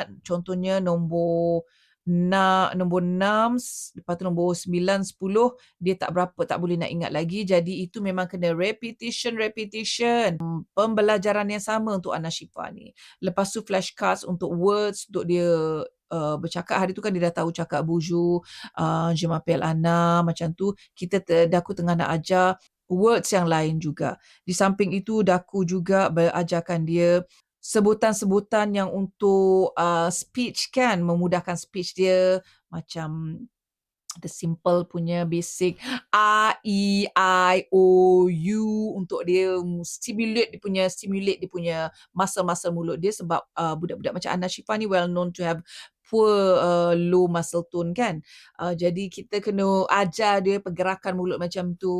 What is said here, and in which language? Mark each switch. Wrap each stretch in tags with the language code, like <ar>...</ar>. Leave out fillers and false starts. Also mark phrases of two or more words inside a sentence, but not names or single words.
<ms>Contohnya nombor 6, lepas tu nombor 9, 10, dia tak boleh nak ingat lagi. Jadi itu memang kena repetition. Pembelajaran yang sama untuk anak Syifa ni. Lepas tu flashcards untuk words, untuk dia bercakap. Hari tu kan dia dah tahu cakap buju,</ms> <fr>je m'appelle Anna,</fr> <ms>macam tu. Aku tengah nak ajar words yang lain juga. Di samping itu, Daku juga berajarkan dia sebutan-sebutan yang untuk speech kan, memudahkan speech dia, macam</ms> <en>the simple</en> <ms>punya basic A, E, I, O, U, untuk dia stimulate dia punya muscle-muscle mulut dia, sebab budak-budak macam Anna Syifa ni</ms> <en>well known to have poor low muscle tone</en> <ms>kan. Jadi kita kena ajar dia pergerakan mulut macam tu.</ms>